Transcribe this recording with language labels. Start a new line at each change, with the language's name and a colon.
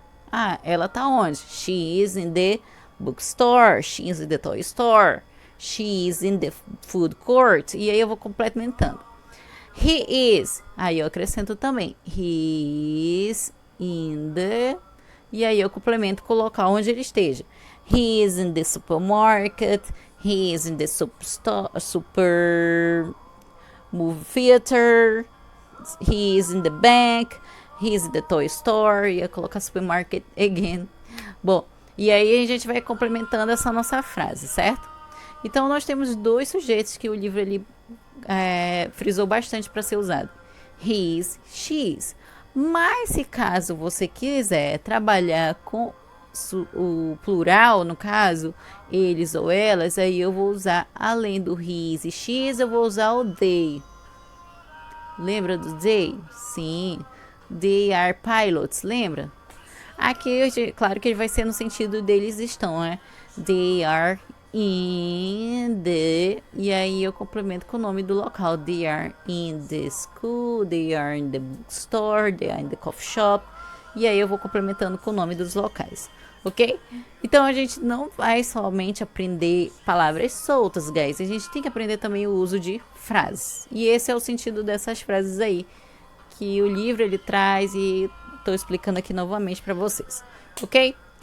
Portuguese: Ah, ela tá onde?
English: She is in the bookstore. She is in the toy store. She is in the food court.
Portuguese: E aí eu vou complementando.
English: He is.
Portuguese: Aí eu acrescento também.
English: He is in the...
Portuguese: E aí eu complemento com o local onde ele esteja.
English: He is in the supermarket. He is in the super movie theater. He is in the bank. He is in the toy store.
Portuguese: Ia colocar supermarket
English: again.
Portuguese: Bom, e aí a gente vai complementando essa nossa frase, certo? Então nós temos dois sujeitos que o livro ele frisou bastante para ser usado.
English: His, she's.
Portuguese: Mas se caso você quiser trabalhar com o plural, no caso, eles ou elas, aí eu vou usar, além do his e she's, eu vou usar o they. Lembra do they? Sim.
English: They are pilots,
Portuguese: lembra? Aqui, claro que ele vai ser no sentido deles estão, né?
English: They are in the...
Portuguese: E aí eu complemento com o nome do local.
English: They are in the school, they are in the bookstore, they are in the coffee shop.
Portuguese: E aí eu vou complementando com o nome dos locais, ok? Então a gente não vai somente aprender palavras soltas,
English: guys.
Portuguese: A gente tem que aprender também o uso de frases. E esse é o sentido dessas frases aí que o livro ele traz e estou explicando aqui novamente para vocês, ok?